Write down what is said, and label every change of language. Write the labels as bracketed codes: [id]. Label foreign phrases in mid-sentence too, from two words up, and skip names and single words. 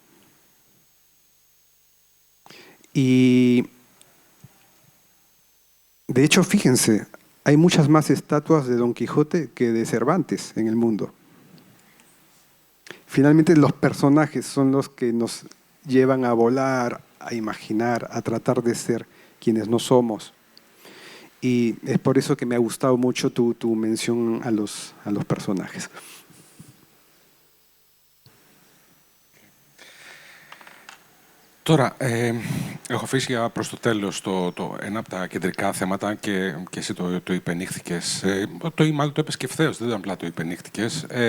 [es] Y de hecho, fíjense, hay muchas más estatuas de Don Quijote que de Cervantes en el mundo. Finalmente, los personajes son los que nos llevan a volar, a imaginar, a tratar de ser quienes no somos. Y es por eso que me ha gustado mucho tu mención a los personajes. [el] Τώρα, έχω αφήσει προς το τέλος ένα από τα κεντρικά θέματα και εσύ το υπενήχθηκες. Μάλλον το είπες και ευθέως, δεν ήταν απλά το υπενήχθηκες.